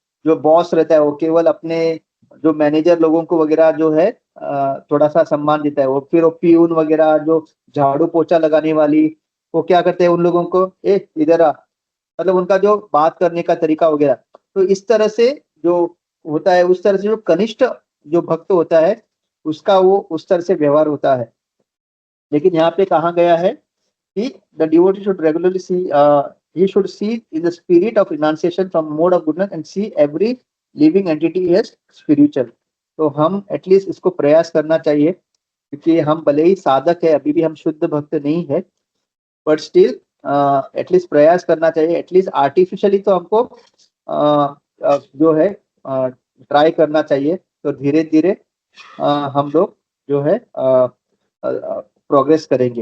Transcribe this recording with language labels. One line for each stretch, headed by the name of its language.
Hindi: जो बॉस रहता है वो केवल अपने जो मैनेजर लोगों को वगैरह जो है थोड़ा सा सम्मान देता है। वो फिर वो पीयून वगैरह जो झाड़ू पोछा लगाने वाली, वो क्या करते हैं उन लोगों को, ए इधर आ, मतलब उनका जो बात करने का तरीका वगैरह। तो इस तरह से जो होता है, उस तरह से जो कनिष्ठ जो भक्त होता है उसका वो उस तरह से व्यवहार होता है। लेकिन यहाँ पे कहा गया है कि
English: The devotee should regularly see he should see in the spirit of renunciation from mode of goodness and see every living entity as spiritual।
Hindi: तो हम एटलीस्ट इसको प्रयास करना चाहिए, क्योंकि हम भले ही साधक है, अभी भी हम शुद्ध भक्त नहीं है,
English: but still at least
Hindi: प्रयास करना चाहिए। एटलीस्ट आर्टिफिशियली तो हमको जो है ट्राई करना चाहिए। तो धीरे धीरे हम लोग जो है प्रोग्रेस करेंगे।